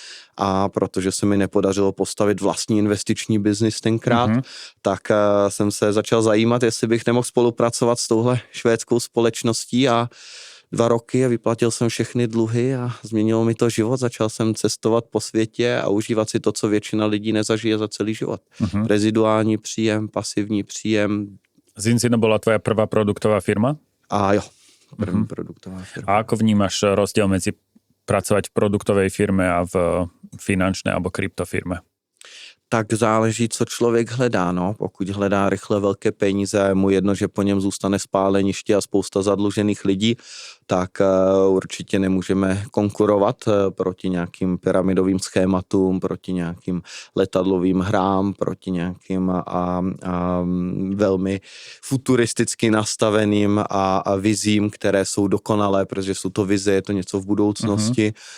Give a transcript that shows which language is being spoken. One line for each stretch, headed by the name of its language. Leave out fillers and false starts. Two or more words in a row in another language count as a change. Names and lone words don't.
Czech: A protože se mi nepodařilo postavit vlastní investiční biznis tenkrát, tak jsem se začal zajímat, jestli bych nemohl spolupracovat s touhle švédskou společností a 2 roky a vyplatil jsem všechny dluhy a změnilo mi to život. Začal jsem cestovat po světě a užívat si to, co většina lidí nezažije za celý život. Reziduální příjem, pasivní příjem.
Slovak: Zinzino bola tvoja prvá produktová firma?
Czech: A jo, první produktová firma.
Slovak: A ako vnímaš rozdiel medzi pracovať v produktovej firme a v finančnej alebo kryptofirme?
Czech: Tak záleží, co člověk hledá. No. Pokud hledá rychle velké peníze a je mu jedno, že po něm zůstane spáleniště a spousta zadlužených lidí, tak určitě nemůžeme konkurovat proti nějakým pyramidovým schématům, proti nějakým letadlovým hrám, proti nějakým velmi futuristicky nastaveným a vizím, které jsou dokonalé, protože jsou to vize, je to něco v budoucnosti.